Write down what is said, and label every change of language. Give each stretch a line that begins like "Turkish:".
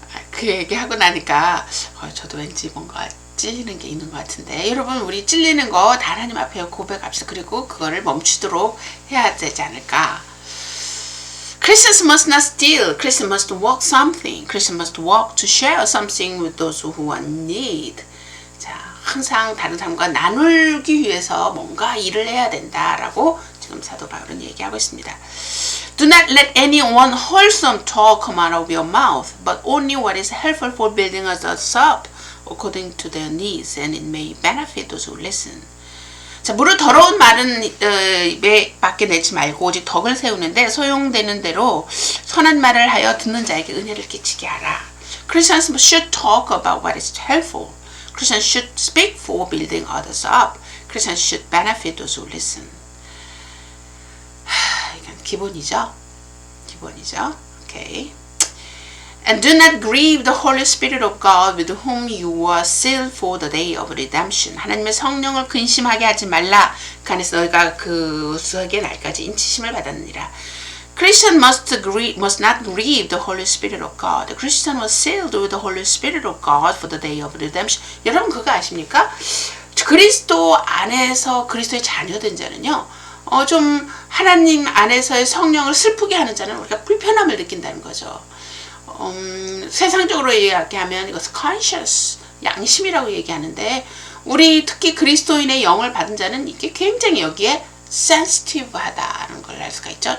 Korean: 그 얘기하고 나니까 저도 왠지 뭔가 찔리는 게 있는 것 같은데, 여러분, 우리 찔리는 거 다 하나님 앞에 고백합시다. 그리고 그거를 멈추도록 해야 되지 않을까.
English: Christians must not steal. Christians must walk something. Christians must walk to share something with those who are in need.
Korean: 자, 항상 다른 사람과 나누기 위해서 뭔가 일을 해야 된다라고 지금 사도 바울은 얘기하고 있습니다.
English: Do not let any unwholesome talk come out of your mouth, but only what is helpful for building us up according to their needs, and it may benefit those who listen.
Korean: 자, 무릇 더러운 말은 입에 밖에 내지 말고 오직 덕을 세우는데 소용되는 대로 선한 말을 하여 듣는 자에게 은혜를 끼치게 하라.
English: Christians should talk about what is helpful. Christians should speak for building others up. Christians should benefit those who listen.
Korean: 이건 기본이죠. 기본이죠. 오케이.
English: And do not grieve the Holy Spirit of God with whom you were sealed for the day of redemption.
Korean: 하나님의 성령을 근심하게 하지 말라. 그 안에서 너희가 그 수학의 날까지 인치심을 받았느니라.
English: Christian must not grieve the Holy Spirit of God. The Christian was sealed with the Holy Spirit of God for the day of redemption.
Korean: 여러분 그거 아십니까? 그리스도 안에서 그리스도의 자녀된 자는요. 좀 하나님 안에서의 성령을 슬프게 하는 자는 우리가 불편함을 느낀다는 거죠. 세상적으로 이야기하면 이것은 conscious, 양심이라고 얘기하는데 우리 특히 그리스도인의 영을 받은 자는 이게 굉장히 여기에 sensitive하다는 걸 알 수가 있죠.